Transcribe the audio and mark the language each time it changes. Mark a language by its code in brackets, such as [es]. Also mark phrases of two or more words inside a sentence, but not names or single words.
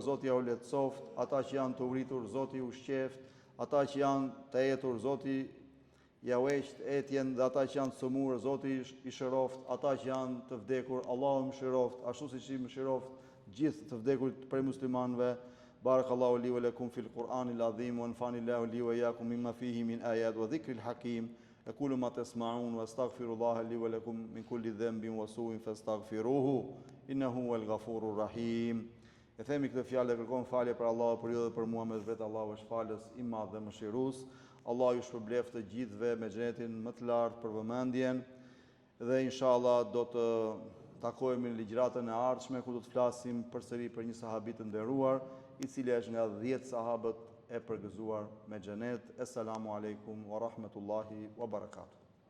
[sq] Zoti ja u lehtësoft. Ata që janë të uritur, Zoti u shqeft. Ata që janë të etur, Zoti ja ueqt etjen, dhe ata që janë të sëmurë, Zoti i shëroft. Ata që janë të vdekur, Allahu mëshiroft, ashtu siç i mëshiroft gjithë të vdekurit prej muslimanëve. [ar] بارك الله لي ولكم في القرآن العظيم، ونفعني الله وإياكم مما فيه من الآيات والذكر الحكيم. أقول ما تسمعون وأستغفر الله لي ولكم من كل ذنب وسوء فاستغفروه إنه هو الغفور الرحيم. [sq] E themi këtë fjalë, kërkojmë falje për Allahu, për ju dhe për mua, me vetë Allahu është falës i madh dhe mëshirues. Allah ju shpërbleft të gjithëve me xhenetin më të lartë për vëmendjen, dhe inshallah do të takohemi në ligjëratën e ardhshme ku do të flasim përsëri për një sahabit të nderuar, i cili është nga 10 sahabët e përgëzuar me xhenet. [ar] السلام عليكم ورحمة الله وبركاته.